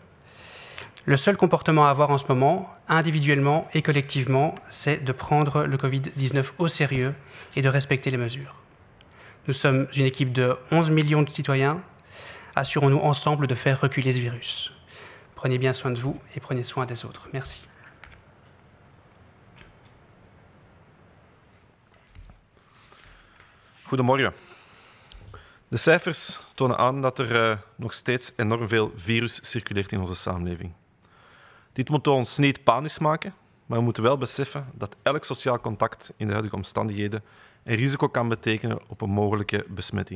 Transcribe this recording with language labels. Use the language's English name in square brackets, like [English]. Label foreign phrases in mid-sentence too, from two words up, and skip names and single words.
[French] Le seul comportement à avoir en ce moment, individuellement et collectivement, c'est de prendre le Covid-19 au sérieux et de respecter les mesures. Nous sommes une équipe de 11 millions de citoyens. Assurons-nous ensemble de faire reculer ce virus. Prenez bien soin de vous et prenez soin des autres. Merci. [Dutch] Goedemorgen. De cijfers tonen aan dat er nog steeds enorm veel virus circuleert in onze samenleving. Dit moet ons niet panisch maken, maar we moeten wel beseffen dat elk sociaal contact in de huidige omstandigheden een risico kan betekenen op een mogelijke besmetting.